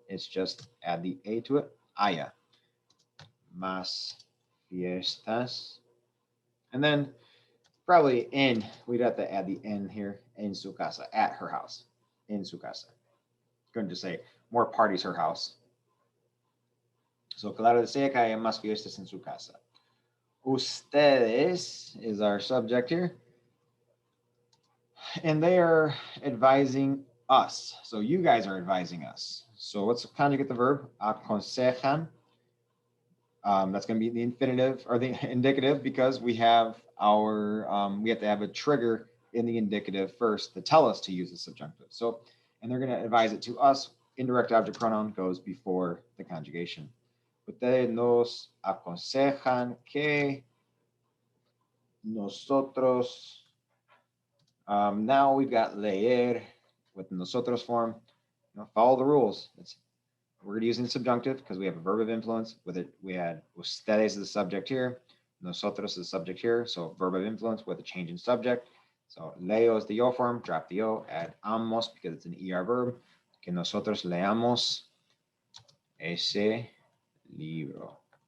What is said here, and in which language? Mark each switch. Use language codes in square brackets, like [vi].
[en] It's just add the A to it. [es] Haya más fiestas. [en] And then probably we'd have to add the N here, [es] en su casa, [en] at her house, en su casa. Going to say more parties her house. [es] So, Clara desea que haya más fiestas en su casa. [en] Ustedes is our subject here. And they are advising us. So you guys are advising us. So let's conjugate the verb, aconsejan. That's going to be the infinitive or the indicative because we have we have to have a trigger in the indicative first to tell us to use the subjunctive. So, and they're going to advise it to us. Indirect object pronoun goes before the conjugation. [es] Ustedes nos aconsejan que nosotros. [en] Now we've got leer with nosotros form. Follow the rules. We're going to use the subjunctive because we have a verb of influence. With it, we had ustedes as the subject here, nosotros is the subject here. So verb of influence with a change in subject. So leo is the yo form. Drop the yo. Add amos because it's an er verb. [es] Que nosotros leamos ese libro.